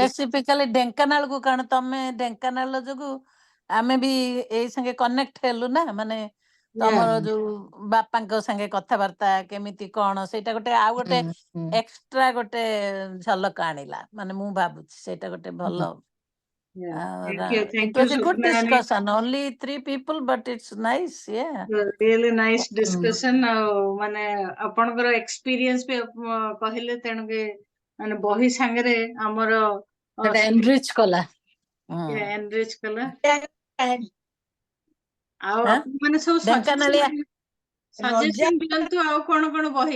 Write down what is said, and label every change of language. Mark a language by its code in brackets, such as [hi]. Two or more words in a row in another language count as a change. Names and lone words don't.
[or] ସ୍ପେସିଫିକାଲି ଢେଙ୍କାନାଳ କୁ, କାରଣ ତମେ ଢେଙ୍କାନାଳ ଯୋଗୁ ଆମେ ବି ଏଇ ସାଙ୍ଗେ କନେକ୍ଟ ହେଲୁ ନା, ମାନେ ତମର ଯୋଉ ବାପାଙ୍କ ସାଙ୍ଗେ କଥାବାର୍ତ୍ତା କେମିତି କଣ, ସେଇଟା ଗୋଟେ ଆଉ ଗୋଟେ ଏକ୍ସଟ୍ରା ଗୋଟେ ଝଲକ ଆଣିଲା। ମାନେ ମୁଁ ଭାବୁଛି ସେଇଟା ଗୋଟେ ଭଲ। It [en] Thank you, was a good Swapna. discussion. Only 3 people, but it's nice. Yeah. Really nice discussion. [or] ମାନେ ଆପଣଙ୍କର experience ବି କହିଲେ, ତେଣୁ କି ମାନେ ବହି ସାଙ୍ଗରେ ଆମର enrich କଲା। enrich କଲା। କାହାଣୀ ଆଉ ଆପଣ ମାନେ ସବୁ ସଜେସନ ଦିଅନ୍ତୁ, ଆଉ କଣ କଣ ବହି?